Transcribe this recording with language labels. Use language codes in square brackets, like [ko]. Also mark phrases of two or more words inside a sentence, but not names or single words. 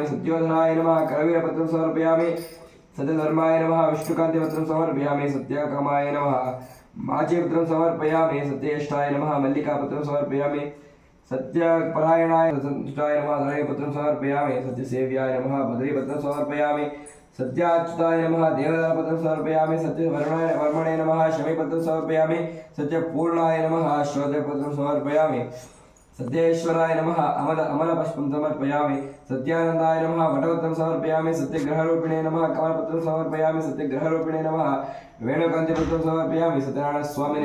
[sa] సత్యోధనాయ నమః. కరవీరపత్రం సమర్పయామి. సత్యధర్మాయ నమః. విష్ణుకాంతిపత్రం సమర్పయామి. సత్యకామాయ నమః. మాచీపత్రం సమర్పయామి. సత్యేష్టాయ నమః. మల్లికాపత్రం సమర్పయామి. సత్యపరాయణాయ సంతుష్టాయ నమః. ధరణీపత్రం సమర్పయామి. సత్యసేవ్యాయ నమః. బద్రీపత్రం సమర్పయామి. सत्याच्युताय नमः देवतापत्रं समर्पयामि सत्यवर्मणे नमः शमीपत्रं समर्पयामि सत्यपूर्णाय नमः श्रोत्रपत्रं समर्पयामि सत्येश्वराय नमः अमलपुष्पं समर्पयामि सत्यानन्दाय नमः वटपत्रं समर्पयामि सत्यग्रहरूपिणे नमः कमलपत्रं समर्पयामि सत्यग्रहरूपिणे नमः वेणुकान्तिपत्रं समर्पयामि सत्यनारायणस्वामिने